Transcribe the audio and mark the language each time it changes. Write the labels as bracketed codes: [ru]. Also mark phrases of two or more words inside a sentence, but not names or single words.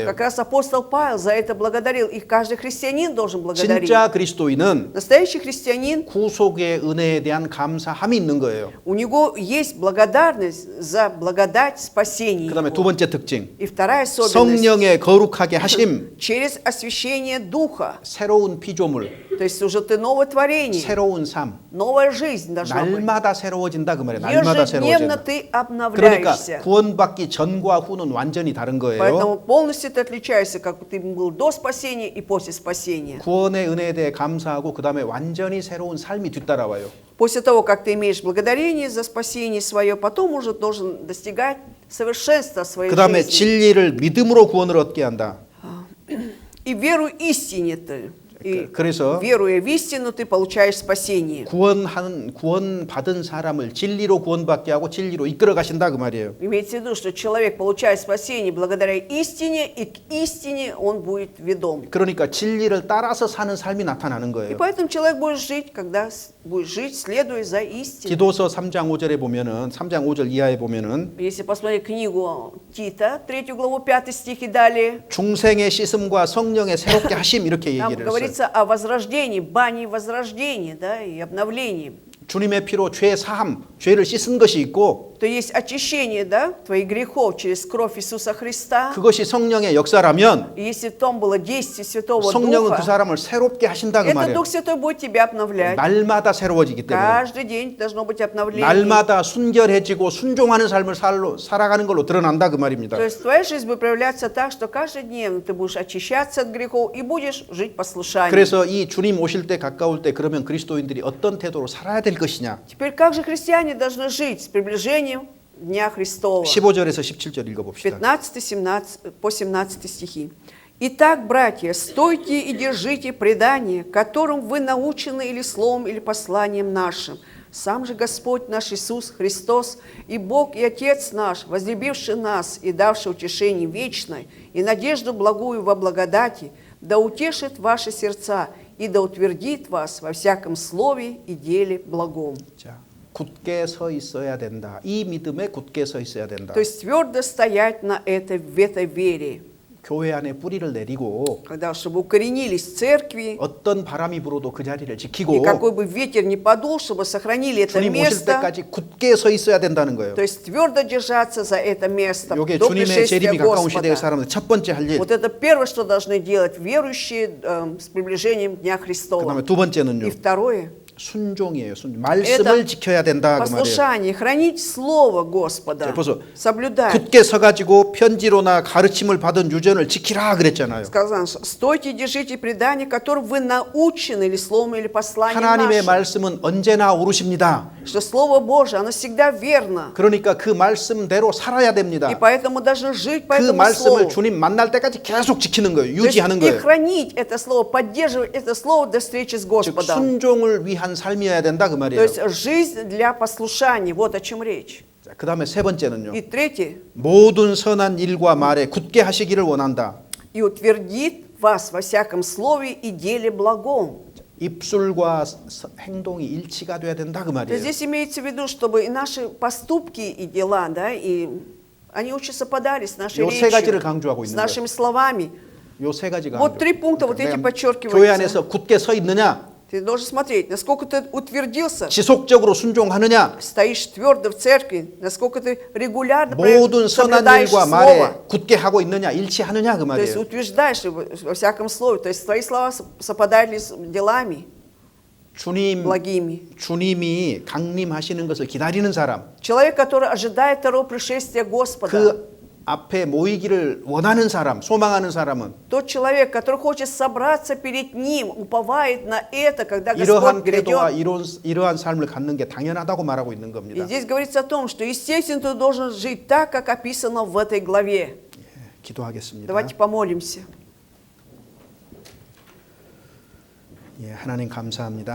[ru] Как раз апостол Павел за это благодарил, и каждый христианин должен благодарить. [ko] 진짜 그리스도인은 [ru] Настоящий христианин, [ko] 구속의 은혜에 대한 감사함이 있는 거예요. [ru] у него есть благодарность за благодать спасения. [ko] 그다음에 두 번째 특징. [ru] И вторая особенность, [ko] 성령의 거룩하게 하심. [ru] через освящение Духа, [ko] 새로운 피조물, [ru] то есть уже ты новое творение, [ko] 새로운 삶. [ru] новая жизнь должна быть. [ko] 날마다 새로워진다 그 말이에요. 날마다 [ru] Ежедневно [ko] 새로워진다. [ru] ты [ko] 그러니까 [ru] обновляешься. [ko] 구원받기 전과 후는 완전히 다른 거예요. [ru] Поэтому полностью ты отличаешься, как ты был до спасения и после спасения. [ko] 구원의 은혜에 대해 감사하고 그 다음에 완전히 새로운 삶이 뒤따라와요. [ru] После того, как ты имеешь благодарение за спасение свое, потом уже должен достигать совершенства своей [ko] 그 다음에 [ru] жизни. [ko] 진리를 믿음으로 구원을 얻게 한다. [ru] И веру истине ты. И [ko] 그래서 [ru] веруя в истину, ты получаешь спасение. [ko] 구원 받은 사람을 진리로 구원받게 하고 진리로 이끌어 가신다 그 말이에요. [ru] Имеется в виду, что человек получает спасение благодаря истине, и к истине он будет ведом. [ko] 그러니까 진리를 따라서 사는 삶이 나타나는 [ru] И [ko] 거예요. [ru] поэтому человек будет жить, когда будет жить, следуя за истиной. [ko] 디도서 3장 5절에 보면은 3장 5절 이하에 보면은 [ru] Если посмотреть книгу Тита, 3 главу, 5 стих и далее, [ko] 중생의 씻음과 성령의 새롭게 하심 이렇게 [ru] там [ko] 얘기를 했어요. [ru] говорится о возрождении, бане возрождения, да, и обновлении. [ko] 주님의 피로 죄 사함, 죄를 씻은 것이 있고 [ru] То есть очищение, да, твоих грехов через кровь Иисуса Христа. [ko] 그것이 성령의 역사라면 [ru] И если в том было действие Святого [ko] 성령은 그 [ru] Духа, [ko] 사람을 새롭게 하신다 그 [ru] этот [ko] 말이에요. [ru] Дух Святой будет тебя обновлять. [ko] 날마다 새로워지기 때문에 [ru] Каждый день должно быть обновление. [ko] 날마다 순결해지고 순종하는 삶을 살아가는 걸로 드러난다 그 말입니다. [ru] То есть твоя жизнь будет проявляться так, что каждодневно ты будешь очищаться от грехов и будешь жить послушанием. [ko] 그래서 이 주님 오실 때 가까울 때 그러면 그리스도인들이 어떤 태도로 살아야 될 것이냐? [ru] Теперь как же христиане должны жить с приближением Дня Христова? [ko] 15절에서 17절 읽어봅시다. [ru] 15 по 17 стихи. «Итак, братья, стойте и держите предание, которым вы научены или словом, или посланием нашим. Сам же Господь наш Иисус Христос и Бог и Отец наш, возлюбивший нас и давший утешение вечное и надежду благую во благодати, да утешит ваши сердца и да утвердит вас во всяком слове и деле благом». [ko] 자, 굳게 서 있어야 된다. 이 믿음에 굳게 서 있어야 된다. [ru] То есть твердо стоять в этой вере, [ko] 교회 안에 뿌리를 내리고 [ru] когда чтобы укоренились в церкви, [ko] 어떤 바람이 불어도 그 자리를 [ru] и [ko] 지키고 [ru] какой бы ветер ни подул, чтобы сохранили это [ko] 주님 오실 [ru] место, [ko] 때까지 굳게 서 있어야 된다는 거예요. [ru] то есть твердо держаться за это место [ko] 이게 [ru] до [ko] 주님의 [ru] пришествия [ko] 재림이 가까운 시대의 [ru] Господа. [ko] 사람들 첫 번째 할 일. [ru] Вот это первое, что должны делать верующие с приближением Дня [ko] 그다음에 [ru] Христова. [ko] 두 번째는요. [ru] И второе, [ko] 순종이에요. 말씀을 지켜야 된다 그 말이에요. [ru] послушание, хранить Слово Господа, [ko] 자, 벌써 [ru] соблюдать. [ko] 굳게 서가지고 편지로나 가르침을 받은 유전을 지키라 그랬잖아요. [ru] Сказано, стойте, держите предание, которым вы научены или словом, или посланием [ko] 하나님의 [ru] нашим. [ko] 말씀은 언제나 옳으십니다. [ru] Что Слово Божие, оно всегда верно. [ko] 그러니까 그 말씀대로 살아야 됩니다. [ru] И поэтому должны жить по [ko] 그 [ru] этому [ko] 말씀을 [ru] Слову. [ko] 주님 만날 때까지 계속 지키는 거예요. [ru] То есть [ko] 유지하는 [ru] и [ko] 거예요. [ru] хранить это Слово, поддерживать это Слово до встречи с [ko] 즉 [ru] Господом. [ko] 순종을 위한 삶이어야 된다 그 [ru] То [ko] 말이에요. [ru] есть жизнь для послушания, вот о чем речь. [ko] 그 다음에 세 번째는요. [ru] И третье, [ko] 모든 선한 일과 말에 굳게 하시기를 원한다. [ru] и утвердит вас во всяком слове и деле благом. [ko] 입술과 행동이 일치가 돼야 된다 그 [ru] То есть [ko] 말이에요. [ru] здесь имеется в виду, чтобы и наши поступки и дела, да, и они очень совпадали с нашей [ko] 요 세 가지를 [ru] речью, [ko] 강조하고 [ru] с [ko] 있는 [ru] нашими словами. [ko] 요 세 가지가 [ru] Вот три пункта, вот эти [ko] 교회 [ru] подчеркиваются. [ko] 안에서 굳게 서 있느냐, [ru] Ты должен смотреть, насколько ты утвердился, [ko] 지속적으로 순종하느냐, [ru] стоишь твердо в церкви, насколько ты регулярно [ko] 모든 선한 [ru] соблюдаешь [ko] 일과 [ru] Слово. [ko] 말에 굳게 하고 있느냐, 일치하느냐 그 [ru] То есть [ko] 말이에요. [ru] утверждаешь во всяком слове, то есть твои слова совпадают ли с делами благими. [ko] 주님이 강림하시는 것을 기다리는 사람, [ru] Человек, который ожидает второго пришествия Господа, [ko] 그 앞에 모이기를 원하는 사람, 소망하는 사람은 [ru] тот человек, который хочет собраться перед Ним, уповает на это, когда [ko] 이러한 [ru] Господь [ko] 태도와 [ru] грядет. [ko] 이러한 삶을 갖는 게 당연하다고 말하고 있는 [ru] И [ko] 겁니다. [ru] здесь говорится о том, что, естественно, ты должен жить так, как описано в этой главе. [ko] 기도하겠습니다. [ru] Давайте помолимся. [ko] 예, 하나님 감사합니다.